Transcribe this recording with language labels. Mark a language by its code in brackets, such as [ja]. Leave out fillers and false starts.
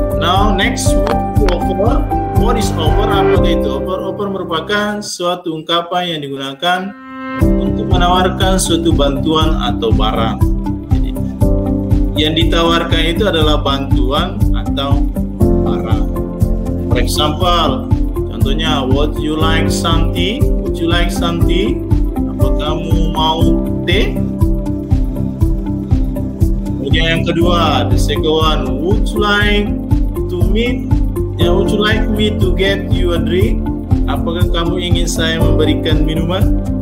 [en] Now next, offer. What is offer? [id] Apa itu offer? Offer merupakan suatu ungkapan yang digunakan untuk menawarkan suatu bantuan atau barang. Jadi, yang ditawarkan itu adalah bantuan atau barang. [en] For example, contohnya, would you like something? Would you like something? [id] Apa kamu mau teh? Kemudian yang kedua, [en] the second one, would you like to meet? Ya, would you like me to get you a drink? [id] Apakah kamu ingin saya memberikan minuman?